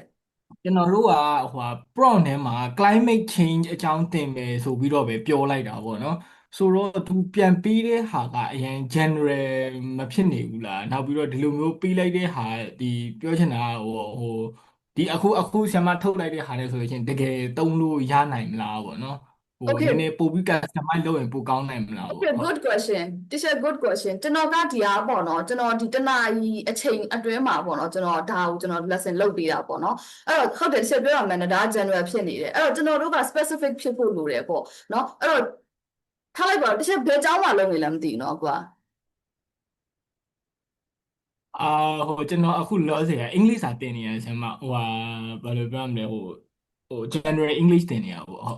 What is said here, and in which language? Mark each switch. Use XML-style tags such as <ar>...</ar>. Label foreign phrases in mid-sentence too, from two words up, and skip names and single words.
<my>ကျွန်တော်တို့ကဟိုဟာ prompt ထဲမှာ climate change အကြောင်းသင်မယ်ဆိုပြီးတော့ပဲပြောလိုက်တာပေါ့နော်ဆိုတော့သူပြန်ပြီးတဲ့ဟာကအရင် general မဖြစ်နေဘူးလားနောက်ပြီးတော့ဒီလိုမျိုးပြီးလိုက်တဲ့ဟာဒီပြောချင်တာကဒီအခုဆရာမထုတ်လိုက်တဲ့ဟာနဲ့ဆိုလို့ရှိရင်တကယ်သုံးလို့ရနိုင်မလားပေါ့နော်နည်းနည်းပို့ပြီး customize လုပ်ရင်ပိုကောင်းနိုင်မလားပေါ့</my> <en>Okay good question teacher good question</en> <my>ကျွန်တော်ကဒီအားပေါ့နော်ကျွန်တော်ဒီတနာရီအချိန်အတွင်းမှာပေါ့နော်ကျွန်တော်ဒါကိုကျွန်တော် lesson လုပ်ပေးတာပေါ့နော်အဲ့တော့ဟုတ်တယ် teacher ပြောရမယ်နော်ဒါ general ဖြစ်နေတယ်အဲ့တော့ကျွန်တော်တို့က specific ဖြစ်ဖို့လိုတယ်ပေါ့နော်အဲ့တော့ထားလိုက်ပါ teacher ဘယ်ကျောင်းမှာလုပ်နေလဲမသိဘူးနော်ကွာ ကျွန်တော်အခုလောဆယ်အင်္ဂလိပ်စာသင်နေရတယ်ဆရာမဟိုဟာဘာလို့ပြောရမလဲဟို</my> <en>general English</en> <my>သင်နေရပါပေါ့</my>